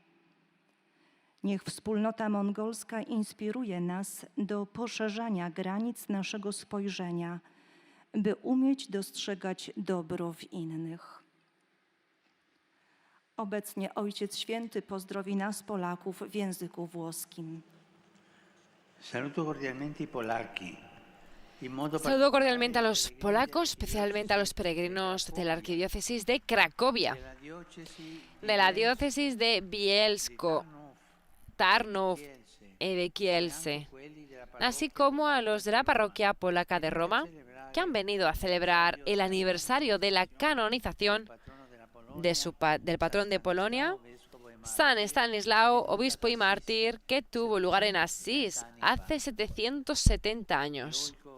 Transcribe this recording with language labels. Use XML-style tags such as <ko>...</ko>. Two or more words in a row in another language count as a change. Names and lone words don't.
<pl>Niech wspólnota mongolska inspiruje nas do poszerzania granic naszego spojrzenia, by umieć dostrzegać dobro w innych. Obecnie Ojciec Święty pozdrowi nas, Polaków, w języku włoskim.</pl> <it>Saluto cordialmente i polacchi.</it> <es>Saludo cordialmente a los polacos, especialmente a los peregrinos de la Arquidiócesis de Cracovia, de la Diócesis de Bielsko, Tarnów y de Kielce, así como a los de la Parroquia Polaca de Roma, que han venido a celebrar el aniversario de la canonización del patrón de Polonia, San Estanislao, obispo y mártir, que tuvo lugar en Asís hace 770 años.</es>